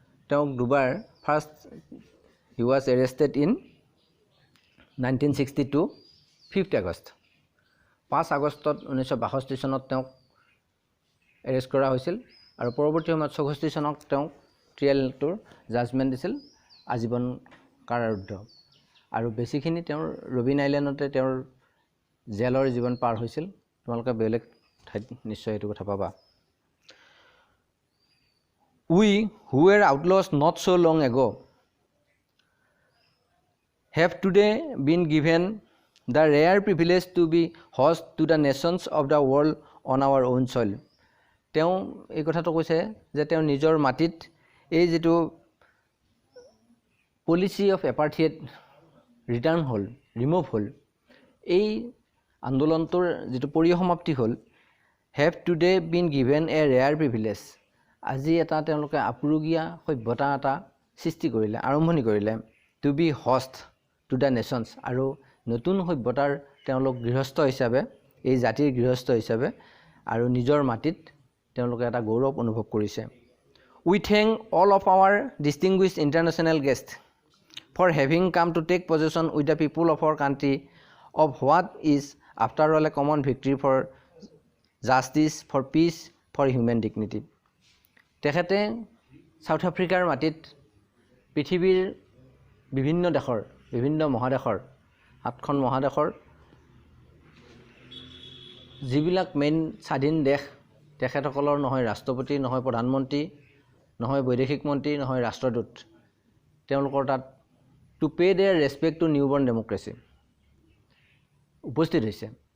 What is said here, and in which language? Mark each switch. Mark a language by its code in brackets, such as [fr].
[as] তেওঁক দুবাৰ [en] first he was arrested in 1962 5th August [as] 5 আগষ্টত 1962 চনত তেওঁক এৰেষ্ট কৰা হৈছিল আৰু পৰৱৰ্তী সময়ত 64 চনত তেওঁক ট্ৰিয়েলটোৰ জাজমেন্ট দিছিল আজীৱন কাৰাৰুদ্ধ আৰু বেছিখিনি তেওঁৰ ৰবিন আইল্যান্ডতে তেওঁৰ জেলৰ জীৱন পাৰ হৈছিল। তোমালোকে বেলেগ ঠাইত নিশ্চয় এইটো কথা পাবা। [en] We who were outlaws not so long ago have today been given the rare privilege to be host to the nations of the world on our own soil. [as] তেওঁ এই কথাটো কৈছে যে তেওঁ নিজৰ মাটিত এই যেটো policy of এপাৰ্থিয়েড return hall, remove হল, এই আন্দোলনটোৰ যেটো পৰিসমাপ্তি হল, [en] have today been given a rare privilege. [as] আজি এটা তেওঁলোকে আপুৰুগীয়া সভ্যতা এটা সৃষ্টি কৰিলে, আৰম্ভণি কৰিলে, [en] to be host to the nations, [as] আৰু নতুন সভ্যতাৰ তেওঁলোক গৃহস্থ হিচাপে, এই জাতিৰ গৃহস্থ হিচাপে আৰু নিজৰ মাটিত তেওঁলোকে এটা গৌৰৱ অনুভৱ কৰিছে। [en] We thank all of our distinguished international guests for having come to take possession with the people of our country of what is after all a common victory for justice, for peace, for human dignity. [as] তেখেতে south আফ্ৰিকাৰ মাটিত পৃথিৱীৰ বিভিন্ন দেশৰ, বিভিন্ন মহাদেশৰ, 7খন মহাদেশৰ যিবিলাক মেইন স্বাধীন দেশ, তেখেতসকলৰ নহয় ৰাষ্ট্ৰপতি, নহয় প্ৰধানমন্ত্ৰী, নহয় বৈদেশিক মন্ত্ৰী, নহয় ৰাষ্ট্ৰদূত, তেওঁলোকৰ তাত [en] to pay their respect to newborn democracy [as] উপস্থিত হৈছে।